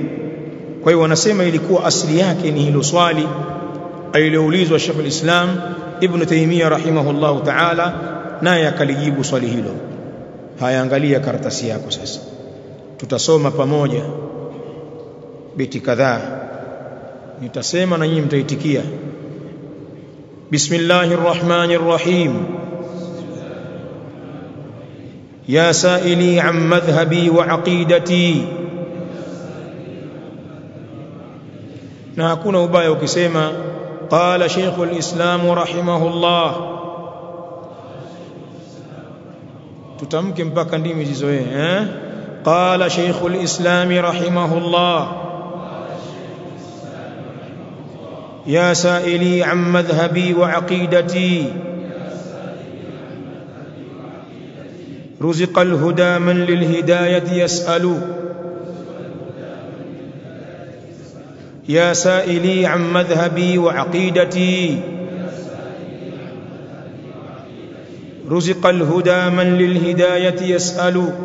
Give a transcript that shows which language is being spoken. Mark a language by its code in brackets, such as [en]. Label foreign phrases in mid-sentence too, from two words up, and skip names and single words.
[sw] Kwa hiyo wanasema ilikuwa asili yake ni hilo swali aliloulizwa Sheikh al-Islam Ibn Taymiyyah [ar] رحمه الله تعالى, [sw] naye akalijibu swali hilo. Haya, angalia karatasi yako sasa, tutasoma pamoja beti kadhaa, nitasema na nyinyi mtaitikia. [ar] بسم الله الرحمن الرحيم. يا سائلي عن مذهبي وعقيدتي, [sw] na hakuna ubaya ukisema [ar] قال شيخ الإسلام رحمه الله, [sw] tutamke mpaka ndimi zizoee. [ar] قال شيخ الإسلام رحمه الله، يا سائلي عن مذهبي وعقيدتي, رزق الهدى من للهداية يسأل. يا سائلي عن مذهبي وعقيدتي، رزق الهدى من للهداية يسأل.